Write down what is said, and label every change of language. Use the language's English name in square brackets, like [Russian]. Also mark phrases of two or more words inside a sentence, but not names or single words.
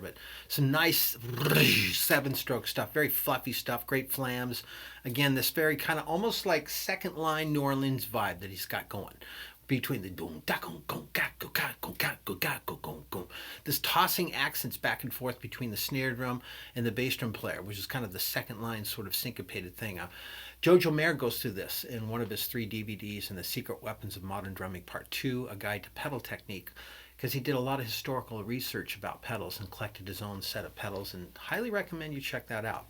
[English] But some nice 7-stroke stuff, very fluffy stuff, great flams. Again, this very kind of almost like second line New Orleans vibe that he's got going between the boom, da gong gong ga go ga go ga go ga go gong gong. This tossing accents back and forth between the snare drum and the bass drum player, which is kind of the second line sort of syncopated thing. Jojo Mayer goes through this in one of his 3 DVDs in The Secret Weapons of Modern Drumming Part 2, A Guide to Pedal Technique, because he did a lot of historical research about pedals and collected his own set of pedals, and highly recommend you check that out.